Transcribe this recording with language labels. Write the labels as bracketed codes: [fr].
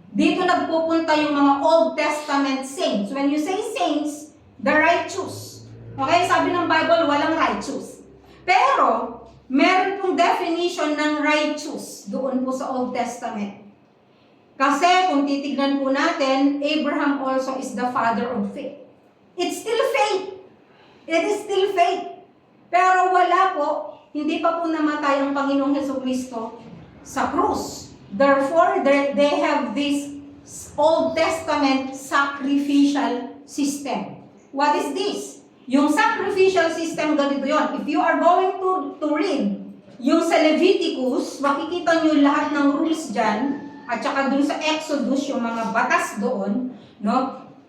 [tl] Dito nagpupunta yung mga Old Testament saints. [en] When you say saints, the righteous. [tl] Okay, sabi ng Bible, walang righteous. Pero, meron pong definition ng righteous doon po sa Old Testament. Kasi kung titignan po natin, Abraham also is the father of faith. [en] It's still faith. It is still faith. [tl] Pero wala po, hindi pa po namatay ang Panginoong Jesucristo sa krus. [en] Therefore, they have this Old Testament sacrificial system. What is this? [tl] Yung sacrificial system, ganito yon. [en] If you are going to read [tl] yung sa Leviticus, makikita nyo lahat ng rules dyan, at saka dun sa Exodus, yung mga batas doon, no?